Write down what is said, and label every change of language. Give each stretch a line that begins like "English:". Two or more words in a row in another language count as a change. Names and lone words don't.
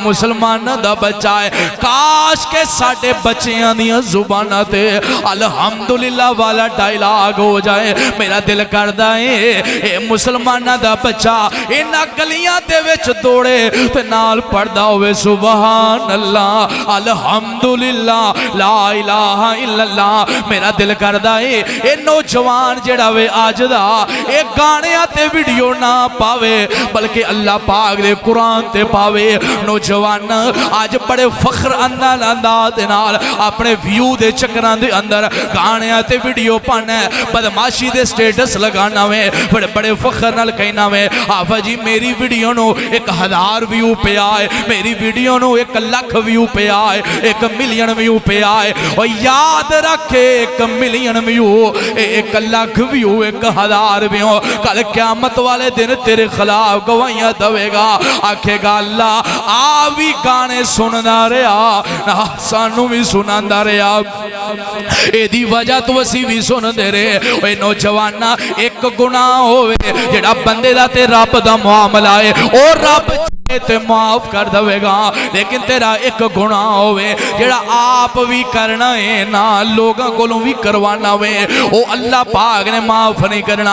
Punjabi: مسلماناں دا بچہ ہے، کاش کے ساڈے بچیاں دیاں زباناں تے الحمدللہ والا ڈائیلاگ ہو جائے. میرا دل کردا ہے اے مسلماناں دا بچہ انہاں گلیاں دے وچ دوڑے تے نال پڑھدا ہووے
Arabic: سبحان الله الحمد لله لا إله إلا الله.
Punjabi: میرا دل کردا ہے اے نوجوان جیڑا وے اج دا اے گانیاں تے ویڈیو نہ پاوے بلکہ اللہ پاک دے قرآن تے پاوے. نوجوان اج بڑے فخر انداز دے نال اپنے ویو دے چکراں دے اندر گانیاں تے ویڈیو پانا، بدمعاشی دے سٹیٹس لگانا وے، بڑے بڑے فخر نال کہنا وے آفا جی میری ویڈیو نو 1000 ویو پے آئے، میری ویڈیو نو 1 لاکھ ویو پے آئے، 1
English: million view
Punjabi: پے آئے. اور یاد رکھے 1
English: million view,
Punjabi: 1 لاکھ ویو، 1000 ویو، کل قیامت والے دن تیرے خلاف گواہیاں دیوے گا. آکھے گا اللہ آ بھی گانے سندا رہا، سانوں بھی سناندا رہا، ایدی وجہ تو اسی بھی سندے رہے. اوئے نوجواناں ایک گناہ ہووے جیڑا بندے دا تے رب دا معاملہ ہے، اور رب تے معاف کر دیگا، لیکن تیرا ایک گناہ ہووے جیڑا آپ بھی کرنا ہے نہ لوگوں کولوں بھی کروانا وے، او اللہ پاک نے معاف نہیں کرنا.